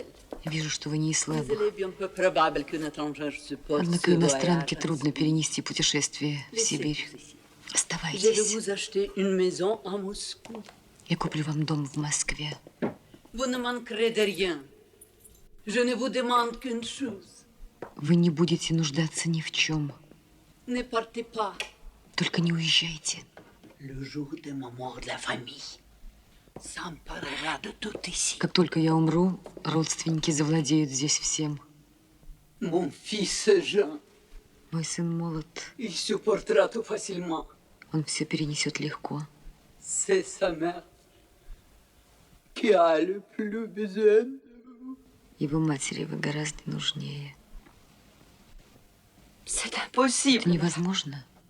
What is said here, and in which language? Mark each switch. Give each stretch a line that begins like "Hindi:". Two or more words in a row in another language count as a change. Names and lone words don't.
Russian: Вижу, что вы не из
French: Mais
Russian: слабых.
French: il est bien peu probable qu'une étrangère supporte
Russian: Однако
French: ce
Russian: иностранке
French: voyage.
Russian: трудно перенести путешествие в Сибирь.
French: Je vais
Russian: Оставайтесь.
French: vous acheter une maison à Moscou.
Russian: Я куплю вам дом в Москве.
French: Vous ne manquerez de rien. Je ne vous demande qu'une chose.
Russian: Вы не будете нуждаться ни в чем.
French: Ne partez pas.
Russian: Только не уезжайте.
French: Le jour de ma mort, la famille s'emparera de tout ici.
Russian: Как только я умру, родственники завладеют здесь всем.
French: Mon fils Jean,
Russian: Мой сын молод.
French: il supportera tout facilement.
Russian: Он все перенесет легко.
French: C'est sa mère qui a le plus besoin.
Russian: Его матери вы гораздо нужнее.
French: C'est impossible.
Russian: Это невозможно.